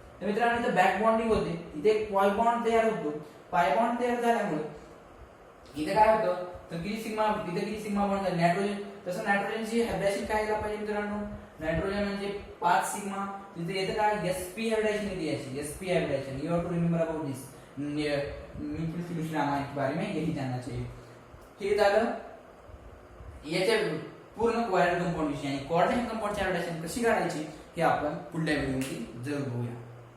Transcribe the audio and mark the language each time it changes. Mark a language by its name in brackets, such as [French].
[Marathi] तर मित्रांनो इथे बॅक बॉन्डिंग होते, इथे एक पाय बॉन्ड तयार होतो. पाय बॉन्ड तयार झाल्यामुळे इथे काय होतं तर किती सिग्मा बॉन्ड झाले नायट्रोजन. तसं नायट्रोजनची हायब्रिडायजेशन काय झालं पाहिजे मित्रांनो? नायट्रोजन म्हणजे 5 सिग्मा, तिथे येतं काय sp हायब्रिडायजेशन येते याची sp hybridisation. [English] you have to remember about this mutual solution [Hindi] amine के बारे में यही जानना चाहिए. [Marathi] हे झालं याच्या पूर्ण कोव्हॅलेंट कंपाऊंड विषयी. आणि कोऑर्डिनेशन कंपाऊंडची हायब्रिडायजेशन कशी काढायची हे आपण पुढल्या व्हिडिओमध्ये जरूर बघूया.